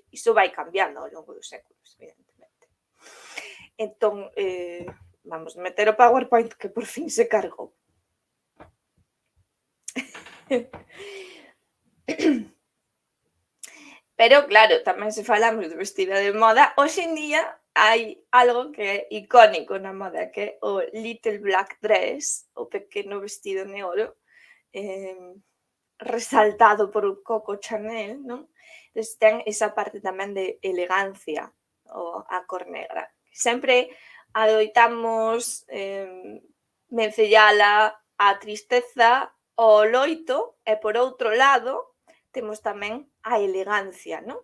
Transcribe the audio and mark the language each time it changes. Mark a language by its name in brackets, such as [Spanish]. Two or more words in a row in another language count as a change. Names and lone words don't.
[Galician] Iso vai cambiando ao longo dos séculos, evidentemente. Entón, vamos meter o PowerPoint que por fin se cargou. Pero, claro, tamén se falamos de vestida de moda, hoxe en día hai algo que é icónico na moda, que é o [English] little black dress, [Galician] o pequeno vestido negro, resaltado por Coco Chanel, non? Entón, ten esa parte tamén de elegancia, a cor negra. Sempre adoitamos vencellala a tristeza, ao loito, e por outro lado, temos tamén a elegancia, non?